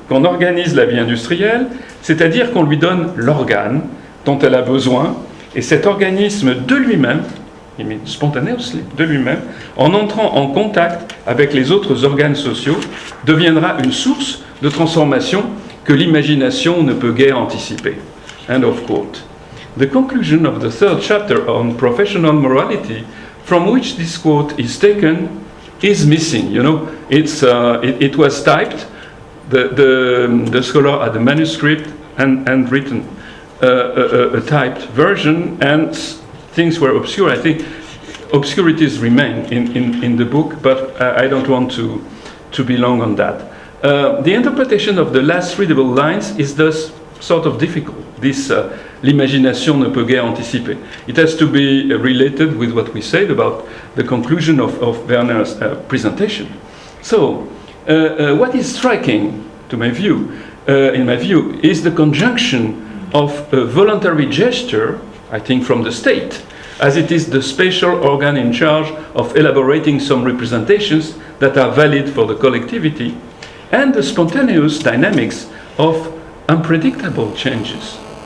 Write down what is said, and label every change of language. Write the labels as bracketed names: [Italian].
[French] Qu'on organise la vie industrielle, c'est-à-dire qu'on lui donne l'organe dont elle a besoin, et cet organisme de lui-même, spontaneously, de lui-même, en entrant en contact avec les autres organes sociaux, deviendra une source de transformation que l'imagination ne peut guère anticiper. [English] End of quote. The conclusion of the 3rd chapter on professional morality, from which this quote is taken, is missing. You know, it was typed. The scholar had a manuscript and written a typed version, and things were obscure. I think obscurities remain in the book, but I don't want to be long on that. The interpretation of the last readable lines is thus sort of difficult. [French] This l'imagination ne peut guère anticiper. [English] It has to be related with what we said about the conclusion of Werner's presentation. So, what is striking, in my view, is the conjunction of a voluntary gesture, I think from the state, as it is the spatial organ in charge of elaborating some representations that are valid for the collectivity, and the spontaneous dynamics of unpredictable changes.